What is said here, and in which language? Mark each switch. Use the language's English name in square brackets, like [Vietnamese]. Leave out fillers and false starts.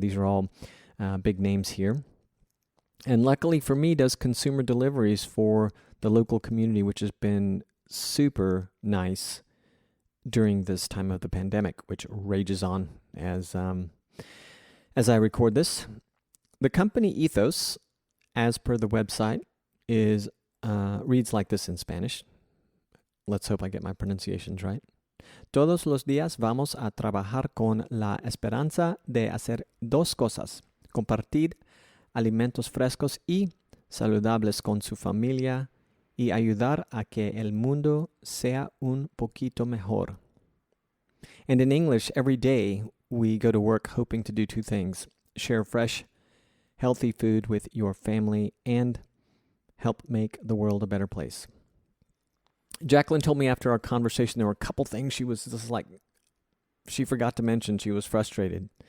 [English] These are all big names here. And luckily for me, does consumer deliveries for the local community, which has been super nice during this time of the pandemic, which rages on as I record this. The company ethos, as per the website, reads like this in Spanish. Let's hope I get my pronunciations right. [Spanish] Todos los días vamos a trabajar con la esperanza de hacer dos cosas: compartir alimentos frescos y saludables con su familia y ayudar a que el mundo sea un poquito mejor. [English] And in English, every day we go to work hoping to do two things: share fresh, healthy food with your family, and help make the world a better place. Jacqueline told me after our conversation there were a couple things she forgot to mention. She was frustrated.